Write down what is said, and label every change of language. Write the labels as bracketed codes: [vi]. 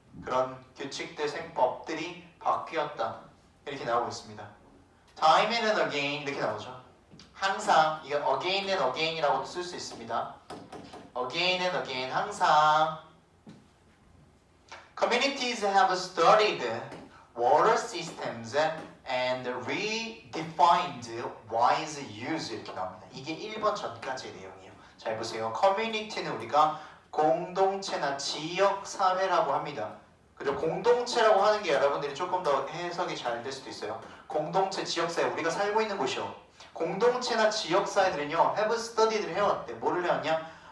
[ko] 그런 규칙들 생법들이 바뀌었다. 이렇게 나오고 있습니다. [en] time and again [ko] 이렇게 나오죠. 항상 이거 [en] again and again [ko] 이라고도 쓸 수 있습니다. [en] again and again 항상 communities have studied water systems and redefined wise use [ko] 이렇게 나옵니다. 이게 1번 전까지의 내용이에요. 잘 보세요. 커뮤니티는 우리가 공동체나 지역 사회라고 합니다. 그리고 공동체라고 하는 게 여러분들이 조금 더 해석이 잘 될 수도 있어요. 공동체, 지역사회, 우리가 살고 있는 곳이요. 공동체나 지역사회들은요, [en] have studied [ko] 를 해왔대. 뭐를 해왔냐?